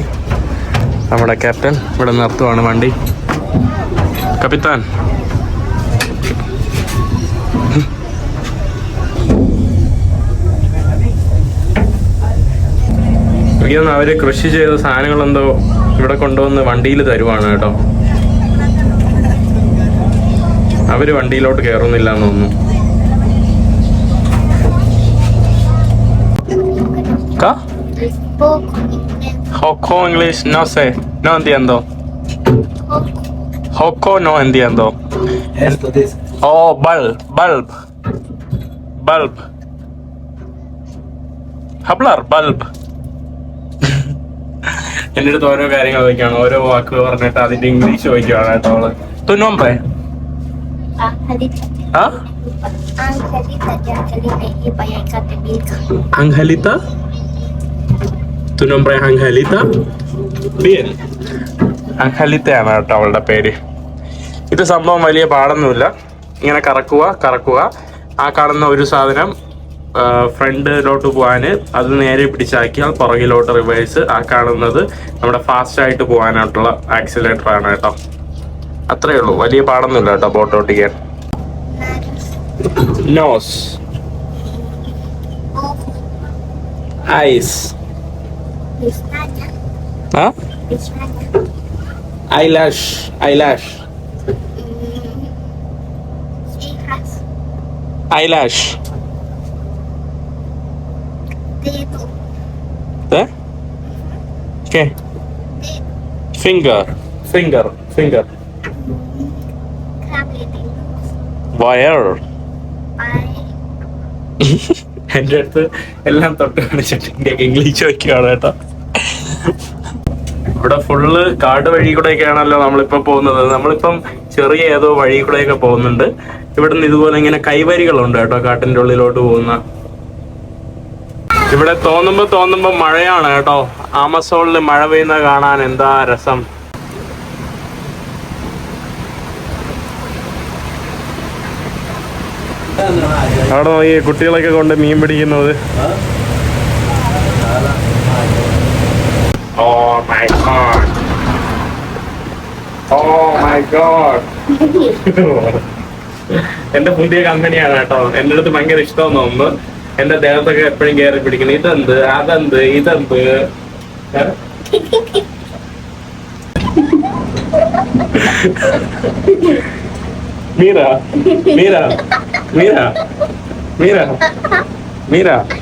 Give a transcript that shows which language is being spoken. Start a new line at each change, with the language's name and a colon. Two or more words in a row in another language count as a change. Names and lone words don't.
Malayalam: നമ്മുടെ ക്യാപ്റ്റൻ ഇവിടെ നിർത്തുവാണ് വണ്ടി. കപ്പിത്താൻ, അവര് കൃഷി ചെയ്ത സാധനങ്ങളെന്തോ ഇവിടെ കൊണ്ടുവന്ന് വണ്ടിയിൽ തരുവാണ് കേട്ടോ. അവര് വണ്ടിയിലോട്ട് കയറുന്നില്ല എന്ന് തോന്നുന്നു.
Spanish: Joco English, no sé, no entiendo. Joco no entiendo. Esto dice.
English: Oh, bulb. Hablar, bulb.
Malayalam: എൻ്റെ അടുത്ത് ഓരോ കാര്യങ്ങൾ ചോദിക്കുകയാണ്, ഓരോ വാക്കുകൾ പറഞ്ഞിട്ട് അതിന്റെ ഇംഗ്ലീഷ് ചോദിക്കുകയാണ് കേട്ടോ അവള്.
Spanish: Tu nombre? ¿Ah? Angelita. Tu nombre es Angelita? Bien.
Malayalam: Angelitയാണ് കേട്ടോ അവളുടെ പേര്. ഇത് സംഭവം വലിയ പാടൊന്നുമില്ല. ഇങ്ങനെ കറക്കുക. ആ കാണുന്ന ഒരു സാധനം ഫ്രണ്ടിലോട്ട് പോകാന്, അത് നേരെ പിടിച്ചാക്കിയാൽ പുറകിലോട്ട് റിവേഴ്സ്. ആ കാണുന്നത് നമ്മുടെ ഫാസ്റ്റ് ആയിട്ട് പോകാനായിട്ടുള്ള ആക്സിലേറ്റർ ആണ് കേട്ടോ. അത്രയേ ഉള്ളൂ, വലിയ പാടൊന്നുമില്ല കേട്ടോ ബോട്ട് ഓട്ടിക്കാൻ.
English: nose, eyes, eyelash, eyelash.
Spanish: ¿Eh? ¿Qué? Finger.
English: Wire.
Malayalam: എൻ്റെ അടുത്ത് എല്ലാം തൊട്ട് കാണിച്ചിട്ട് ഇംഗ്ലീഷ് വയ്ക്കുകയാണ് കേട്ടോ. ഇവിടെ ഫുള്ള് കാട് വഴി കൂടെയൊക്കെയാണല്ലോ നമ്മളിപ്പം പോകുന്നത്. നമ്മളിപ്പം ചെറിയ ഏതോ വഴി കൂടെയൊക്കെ പോകുന്നുണ്ട്. ഇവിടുന്ന് ഇതുപോലെ ഇങ്ങനെ കൈവരികളുണ്ട് കേട്ടോ, കാട്ടിന്റെ ഉള്ളിലോട്ട് പോകുന്ന. ഇവിടെ തോന്നുമ്പോ മഴയാണ് കേട്ടോ. ആമസോണിൽ മഴ പെയ്യുന്ന കാണാൻ എന്താ രസം. അവിടെ നോക്കി കുട്ടികളൊക്കെ കൊണ്ട് മീൻ പിടിക്കുന്നത്.
English: Oh my god.
Malayalam: എന്റെ പുതിയ കമ്പനിയാണ് കേട്ടോ. എന്റെ അടുത്ത് ഭയങ്കര ഇഷ്ടം തോന്നുന്നു. എന്റെ ദേഹത്തൊക്കെ എപ്പോഴും കയറി പിടിക്കണം. ഇതെന്ത്, അതെന്ത്, ഇതെന്ത്. മീര മീര മീര മീര മീര